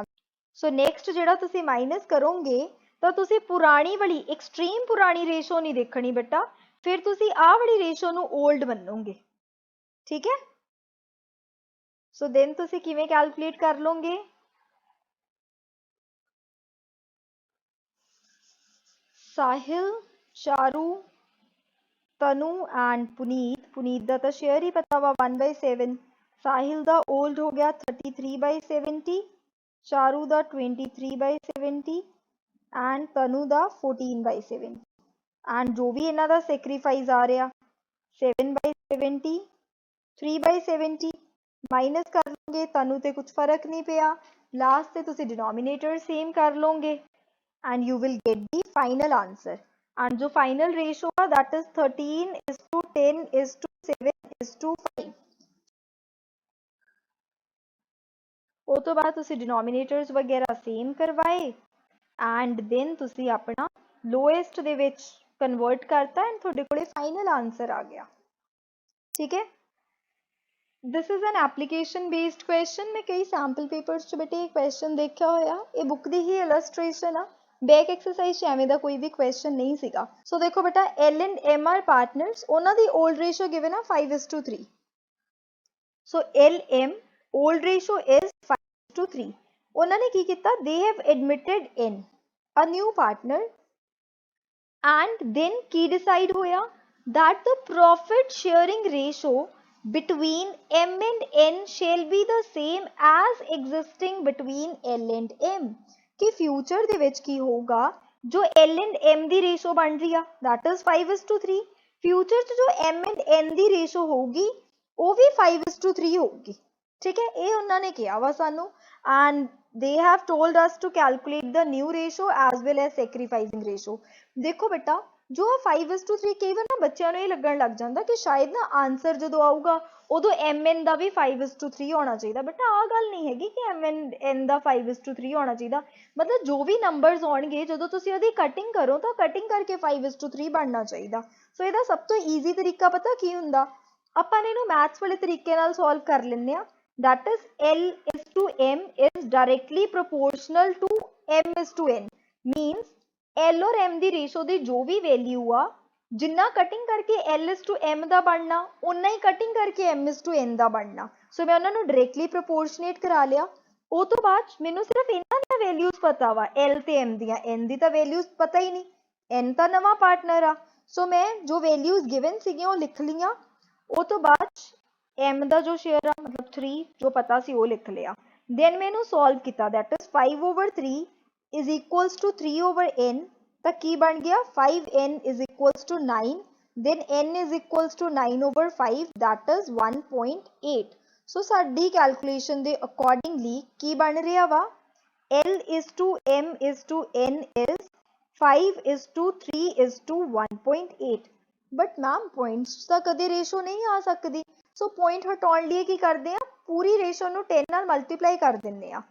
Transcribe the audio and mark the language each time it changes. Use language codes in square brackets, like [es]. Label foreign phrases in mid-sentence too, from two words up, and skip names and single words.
[en] so next [pa] ਜਿਹੜਾ ਤੁਸੀਂ ਮਾਈਨਸ ਕਰੋਗੇ ਤਾਂ ਤੁਸੀਂ ਪੁਰਾਣੀ ਵਾਲੀ ਐਕਸਟ੍ਰੀਮ ਪੁਰਾਣੀ ਰੇਸ਼ੋ ਨਹੀਂ ਦੇਖਣੀ ਬੇਟਾ, ਫਿਰ ਤੁਸੀਂ ਆਹ ਵਾਲੀ ਰੇਸ਼ੋ ਨੂੰ ਓਲਡ ਮੰਨੋਗੇ, ਠੀਕ ਹੈ। [en] so then [pa] ਤੁਸੀਂ ਕਿਵੇਂ ਕੈਲਕੂਲੇਟ ਕਰ ਲਓਗੇ? ਸਾਹਿਲ, ਚਾਰੂ ਤਨੁ ਐਂਡ ਪੁਨੀਤ ਦਾ ਤੋ ਸ਼ੇਅਰ ਹੀ ਪਤਾ ਵਾ 1/7, ਸਾਹਿਲ ਦਾ ਓਲਡ ਹੋ ਗਿਆ 33/70, ਚਾਰੂ ਦਾ 23/70 ਐਂਡ ਤਨੁ ਦਾ 14/70 ਐਂਡ ਜੋ ਭੀ ਇਨ੍ਹਾਂ ਦਾ ਸੈਕ੍ਰੀਫਾਇਸ ਆ ਰਿਹਾ 7/70 3/70 ਮਾਈਨਸ ਕਰ ਲਓਗੇ, ਤਨੁ ਤੇ ਕੁਝ ਫ਼ਰਕ ਨਹੀਂ ਪਿਆ, ਲਾਸਟ ਤੇ ਤੁਸੀਂ [en] denominator same [pa] ਕਰ ਲਓਗੇ [en] and you will get the final answer. And जो final ratio है that is 13:10:7:5. [pa] ਉਹ ਤੋਂ ਬਾਅਦ ਤੁਸੀਂ denominators ਵਗੈਰਾ same ਕਰਵਾਏ [en] and then [pa] ਤੁਸੀਂ ਆਪਣਾ lowest ਦੇ ਵਿੱਚ convert ਕਰਤਾ and ਤੁਹਾਡੇ ਕੋਲੇ [en] final answer [pa] ਆ ਗਿਆ। ਠੀਕ ਹੈ, [en] this is an application based question। [pa] ਮੈਂ ਕਈ [en] sample papers [pa] ਚ ਬੇਟੇ ਇਹ question ਦੇਖਿਆ ਹੋਇਆ, ਇਹ book ਦੀ ਹੀ illustration ਆ, [en] back exercise [pa] ਐਵੇਂ ਦਾ ਕੋਈ ਭੀ ਕਵੇਸ਼ਚਨ ਨਹੀਂ ਸੀਗਾ। [en] सो [pa] ਦੇਖੋ ਬੇਟਾ [en] L and M are partners, [pa] ਉਨ੍ਹਾਂ ਦੀ [en] old ratio given [pa] है 5:3। [en] सो L M old ratio is 5:3। [pa] ਉਨ੍ਹਾਂ ਨੇ ਕੀ ਕੀਤਾ, [en] they have admitted N a new partner and then की decide होया that the profit sharing ratio between M and N shall be the same as existing between L and M। [pa] कि फ्यूचर ਦੇ ਵਿੱਚ ਕੀ ਹੋਊਗਾ, ਜੋ L and M ਦੀ ਰੇਸ਼ੋ ਬਣ ਰਹੀ ਆ [en] that is [pa] 5:3, फ्यूचर ਚ ਜੋ M and N ਦੀ ਰੇਸ਼ੋ ਹੋਊਗੀ ਉਹ ਵੀ 5:3 ਹੋਊਗੀ। ਠੀਕ ਹੈ, ਇਹ ਉਹਨਾਂ ਨੇ ਕਿਹਾ ਵਾ ਸਾਨੂੰ [en] and they have told us to calculate the new ratio as well as sacrificing ratio। [pa] ਦੇਖੋ ਬੇਟਾ ਜੋ 5:3 ਕਈ ਬਾਰ ਨਾ ਬੱਚਿਆਂ ਨੂੰ ਇਹ ਲੱਗਣ ਲੱਗ ਜਾਂਦਾ ਕਿ ਸ਼ਾਇਦ ਨਾ ਆਨਸਰ ਜਦੋਂ ਆਊਗਾ ਉਦੋਂ mn ਦਾ ਵੀ 5:3 ਹੋਣਾ ਚਾਹੀਦਾ। ਬੇਟਾ ਆਹ ਗੱਲ ਨਹੀਂ ਹੈਗੀ ਕਿ mn ਦਾ 5:3 ਹੋਣਾ ਚਾਹੀਦਾ, ਮਤਲਬ ਜੋ ਵੀ ਨੰਬਰਸ ਆਉਣਗੇ ਜਦੋਂ ਤੁਸੀਂ ਉਹਦੀ ਕਟਿੰਗ ਕਰੋ ਤਾਂ ਕਟਿੰਗ ਕਰਕੇ 5:3 ਬਣਨਾ ਚਾਹੀਦਾ। ਸੋ ਇਹਦਾ ਸਭ ਤੋਂ ਈਜ਼ੀ ਤਰੀਕਾ ਪਤਾ ਕੀ ਹੁੰਦਾ, ਆਪਾਂ ਨੇ ਇਹਨੂੰ ਮੈਥਸ ਵਾਲੇ ਤਰੀਕੇ ਨਾਲ ਸੋਲਵ ਕਰ ਲੈਂਦੇ ਆ। [en] that is L:M is directly proportional to M:N means [pa] L और M ਦੀ ਰੇਸ਼ੋ ਦੀ ਜੋ ਵੀ ਵੈਲਿਊ ਆ ਜਿੰਨਾ ਕਟਿੰਗ ਕਰਕੇ L:M ਦਾ ਬਣਨਾ ਉਨਾ ਹੀ ਕਟਿੰਗ ਕਰਕੇ M:N ਦਾ ਬਣਨਾ। ਸੋ ਮੈਂ ਉਹਨਾਂ ਨੂੰ [en] directly proportionate [pa] ਕਰਾ ਲਿਆ। ਉਹ ਤੋਂ ਬਾਅਦ ਮੈਨੂੰ ਸਿਰਫ ਇਹਨਾਂ ਦੀਆਂ ਵੈਲਿਊਜ਼ ਪਤਾ ਵਾ L ਤੇ M ਦੀਆਂ, N ਦੀ ਤਾਂ ਵੈਲਿਊਜ਼ ਪਤਾ ਹੀ ਨਹੀਂ, N ਤਾਂ ਨਵਾਂ ਪਾਰਟਨਰ ਆ। ਸੋ ਮੈਂ ਜੋ [en] values given [pa] ਸੀਗੀਆਂ ਉਹ ਲਿਖ ਲਈਆਂ। ਉਹ ਤੋਂ ਬਾਅਦ M ਦਾ ਜੋ ਸ਼ੇਅਰ ਆ ਮਤਲਬ 3 ਜੋ ਪਤਾ ਸੀ ਉਹ ਲਿਖ ਲਿਆ। ਦੈਨ ਮੈਂ ਇਹਨੂੰ ਸੋਲਵ ਕੀਤਾ [en] that is 5/3 is equals to 3/n [pa] ਤਾਂ ਕੀ ਬਣ ਗਿਆ [en] 5n is equals to 9 then n is equals to 9/5 that is 1.8। [pa] ਸੋ ਸਾਡੀ ਕੈਲਕੂਲੇਸ਼ਨ ਦੇ ਅਕੋਰਡਿੰਗਲੀ ਕੀ ਬਣ ਰਿਹਾ ਵਾ [en] L:M:N is 5:3:1.8। but ma'am points [pa] ਤਾਂ ਕਦੇ ਰੇਸ਼ੋ ਨਹੀਂ ਆ ਸਕਦੀ। ਸੋ ਪੁਆਇੰਟ ਹਟਾਉਣ ਲਈ ਕੀ ਕਰਦੇ ਆ, ਪੂਰੀ ਰੇਸ਼ੋ ਨੂੰ 10 ਨਾਲ ਮਲਟੀਪਲਾਈ ਕਰ ਦਿੰਦੇ ਆ।